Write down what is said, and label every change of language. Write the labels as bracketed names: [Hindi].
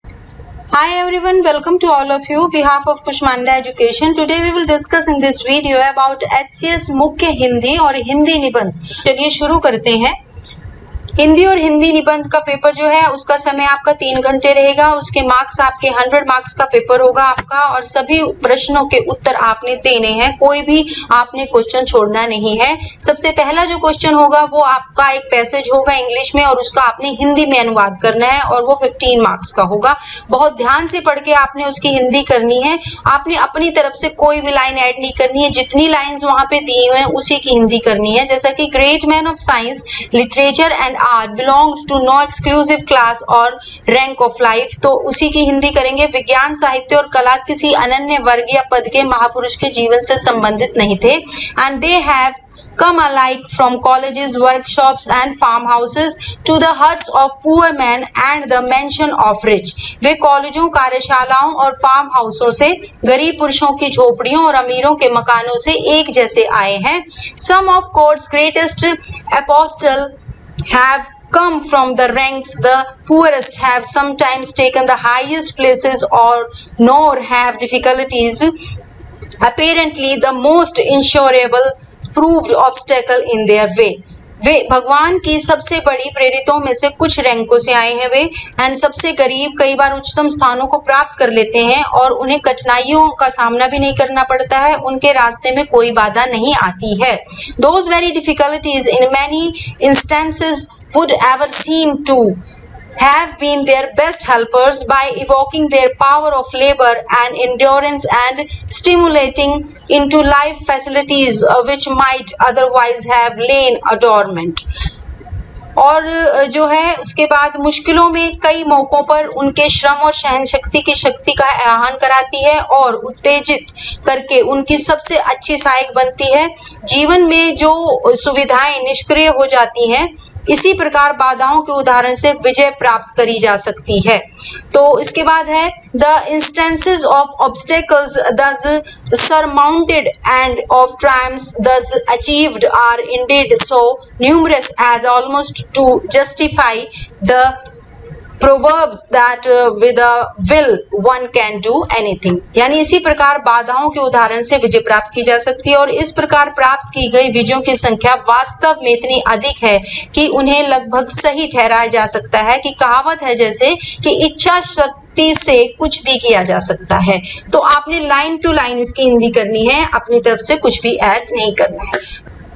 [English] Hi everyone, welcome to all of you. Behalf of Kushmanda Education, today we will discuss in this video about HCS [Hindi] मुख्य हिंदी और हिंदी निबंध। चलिए शुरू करते हैं। हिंदी और हिंदी निबंध का पेपर जो है उसका समय आपका 3 घंटे रहेगा। उसके मार्क्स आपके 100 मार्क्स का पेपर होगा आपका, और सभी प्रश्नों के उत्तर आपने देने हैं, कोई भी आपने क्वेश्चन छोड़ना नहीं है। सबसे पहला जो क्वेश्चन होगा वो आपका एक पैसेज होगा इंग्लिश में, और उसका आपने हिंदी में अनुवाद करना है, और वो 15 मार्क्स का होगा। बहुत ध्यान से पढ़ के आपने उसकी हिंदी करनी है। आपने अपनी तरफ से कोई भी लाइन ऐड नहीं करनी है, जितनी लाइन्स वहां पे दी हुई हैं उसी की हिंदी करनी है। [English] जैसा कि great man of science, literature and art belongs to no exclusive class or rank of life, [Hindi] तो उसी की हिंदी करेंगे। विज्ञान, साहित्य और कला किसी अनन्य वर्ग या पद के महापुरुष के जीवन से संबंधित नहीं थे। [English] And they have come alike from colleges, workshops and farmhouses to the huts of poor men and the mansion of rich. [Hindi] वे कॉलेजों, कार्यशालाओं और फार्म हाउसों से, गरीब पुरुषों की झोपड़ियों और अमीरों के मकानों से एक जैसे आए हैं। [English] Some of God's greatest apostles have come from the ranks, the poorest have sometimes taken the highest places, or nor have difficulties apparently the most insurable proved obstacle in their way. [Hindi] वे भगवान की सबसे बड़ी प्रेरितों में से कुछ रैंकों से आए हैं वे, एंड सबसे गरीब कई बार उच्चतम स्थानों को प्राप्त कर लेते हैं, और उन्हें कठिनाइयों का सामना भी नहीं करना पड़ता है, उनके रास्ते में कोई बाधा नहीं आती है। [English] Those very difficulties in many instances would ever seem to have been their best helpers by evoking their power of labor and endurance and stimulating into life facilities which might otherwise have lain dormant. [Hindi] और जो है उसके बाद मुश्किलों में कई मौकों पर उनके श्रम और सहन शक्ति की शक्ति का आह्वान कराती है, और उत्तेजित करके उनकी सबसे अच्छी सहायक बनती है। जीवन में जो सुविधाएं निष्क्रिय हो जाती हैं, इसी प्रकार बाधाओं के उदाहरण से विजय प्राप्त करी जा सकती है। तो इसके बाद है [English] the instances of obstacles thus surmounted and of triumphs thus achieved are indeed so numerous as almost to justify the proverbs that with a will one can do anything. [Hindi] यानी इसी प्रकार बाधाओं के उदाहरण से विजय प्राप्त की जा सकती है, और इस प्रकार प्राप्त की गई विजयों की संख्या वास्तव में इतनी अधिक है कि उन्हें लगभग सही ठहराया जा सकता है। कि कहावत है जैसे कि इच्छा शक्ति से कुछ भी किया जा सकता है। तो आपने लाइन टू लाइन इसकी हिंदी करनी है, अपनी तरफ से कुछ भी ऐड नहीं करना है।